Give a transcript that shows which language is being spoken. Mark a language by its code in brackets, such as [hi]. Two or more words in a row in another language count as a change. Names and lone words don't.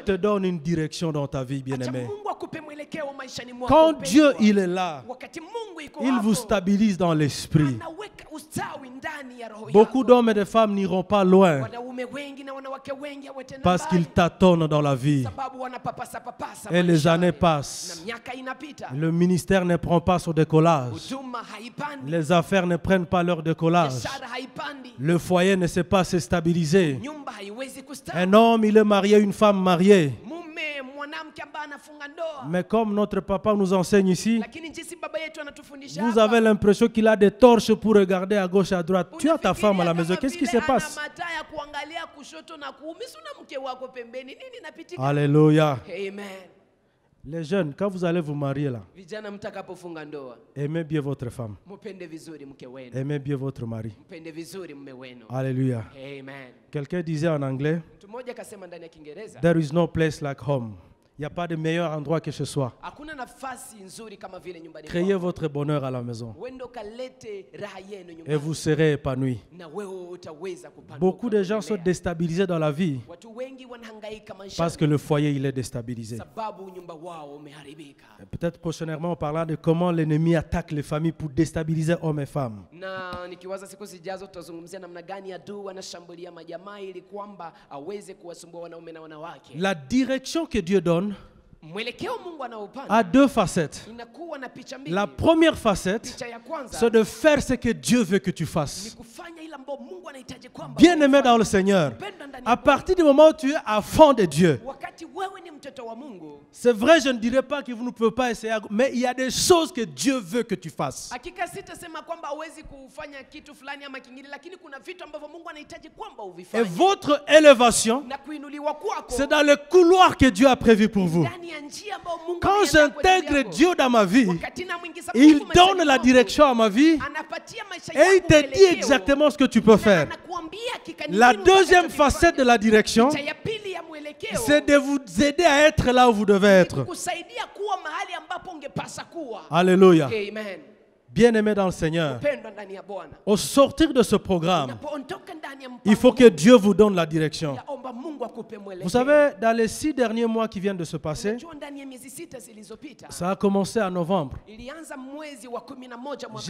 [fr] te donne une direction dans ta vie, [sw] Acha [fr] bien-aimé. [sw] Mungu akupe mwelekeo maishani mwako. [fr] Quand [sw] mpendwa. [fr] Dieu, il est là, [sw] Wakati Mungu yuko [fr] il [sw] hapo, [fr] vous stabilise dans l'esprit. [sw] anaweka ustawi ndani ya roho [fr] Beaucoup [sw] yako. [fr] d'hommes et de femmes n'iront pas loin [sw] Wanaume wengi na wanawake wengi hawatenda [fr] parce [sw] mbali. [fr] qu'ils tâtonnent dans la vie. [sw] Sababu wanapapasa papasa [fr] Et les [sw] maishani. [fr] années [sw] Na [fr] passent. [sw] miaka inapita. [fr] Le ministère ne prend pas son décollage. [sw] Huduma haipandi. [fr] Les affaires ne prennent pas leur décollage. [sw] Biashara haipandi. [fr] Le foyer ne sait pas se stabiliser. [sw] Nyumba haiwezi kustawi. [fr] Un homme, il est marié à une femme mariée. [sw] Mume mwanamke ambaye anafunga ndoa. [fr] Mais comme notre papa nous enseigne ici, [sw] Lakini jinsi baba yetu anatufundisha [fr] vous [sw] hapa, [fr] avez l'impression qu'il a des torches pour regarder à gauche et à droite. Tu as ta [sw] unafikiria [fr] femme à la [sw] kama [fr] maison. Qu'est-ce qui [sw] vile [fr] se passe? [sw] ana mataa ya kuangalia kushoto na kuume, si una mke wako pembeni. Nini inapitika? [fr] Alléluia. [sw] Amen. [fr] Les jeunes, quand vous allez vous marier là, [sw] Vijana mtakapofunga ndoa, [fr] aimez bien votre femme. [sw] mpende vizuri mke wenu. [fr] Aimez bien votre mari. [sw] Mpende vizuri mume wenu. [fr] Alléluia. [sw] Amen. [fr] Quelqu'un disait en anglais, [sw] Mtu mmoja akasema ndani ya Kiingereza, [en] there is no place like home. [fr] Il n'y a pas de meilleur endroit que ce soit. [sw] Hakuna nafasi nzuri kama vile nyumbani [fr] Créez [sw] kwako. [fr] votre bonheur à la maison [sw] Wendo kalete raha yenu [fr] et [sw] nyumbani. [fr] vous serez épanoui. [sw] Na wewe utaweza kupanuka. [fr] Beaucoup de gens sont [sw] kuendelea. [fr] déstabilisés dans la vie [sw] Watu wengi wanahangaika maisha [fr] parce que le foyer il est déstabilisé. [sw] sababu nyumba wao umeharibika. [fr] Peut-être prochainement on parlera de comment l'ennemi attaque les familles pour déstabiliser hommes et femmes. [sw] Na nikiwaza siku zijazo tutazungumzia namna gani adui anashambulia majamaa ili kwamba aweze kuwasumbua wanaume na wanawake. [fr] La direction que Dieu donne [sw] Mwelekeo Mungu anaupanga [fr] a deux facettes. [sw] inakuwa na picha mbili. [fr] La première facette, [sw] Picha ya kwanza [fr] c'est de faire ce que Dieu veut que tu [sw] ni [fr] fasses. [sw] kufanya ile ambayo Mungu anahitaji kwamba [fr] Bien-aimé dans le Seigneur, à partir du moment où tu es à fond de Dieu, [sw] wakati wewe ni mtoto wa Mungu. [fr] c'est vrai, je ne dirais pas que vous ne pouvez pas essayer, mais il y a des choses que Dieu veut que tu fasses. [sw] Hakika sitasema kwamba huwezi kufanya kitu fulani ama kingine, lakini kuna vitu ambavyo Mungu anahitaji kwamba [fr] Et [sw] uvifanye. [fr] votre élévation, [sw] Na kuinuliwa kwako [fr] c'est dans le couloir que Dieu a prévu pour vous. [sw] ndani ya njia ambayo Mungu [fr] Quand [sw] ameandaa kwa ajili [fr] j'intègre [sw] yako. [fr] Dieu dans ma vie, [sw] Wakati namwingiza [fr] il [sw] Mungu maishani [fr] donne la [sw] mwangu, [fr] direction à ma vie [sw] anapatia maisha [fr] et il [sw] yangu [fr] te dit [sw] mwelekeo. [fr] exactement ce que tu peux [sw] Na [fr] faire. [sw] anakuambia hakika ni [fr] La [sw] nini [fr] deuxième [sw] utakachokifanya. [fr] facette de la direction, [sw] Picha ya pili ya mwelekeo [fr] c'est de vous aider à être là où vous devez être. [sw] kusaidia kuwa mahali ambapo ungepasa kuwa. [fr] Alléluia. [sw] Amen. [fr] Bien-aimé dans le Seigneur, [sw] Pendwa ndani ya Bwana. [fr] au sortir de ce programme, [sw] Unapoondoka ndani ya [fr] il faut que Dieu vous donne la direction. [sw] yaomba Mungu akupe mwelekeo. [fr] Vous savez, dans les 6 derniers mois qui viennent de se passer, [sw] Unajua ndani ya miezi 6 zilizopita [fr] ça a commencé en novembre. [sw] ilianza mwezi wa 11 mwaka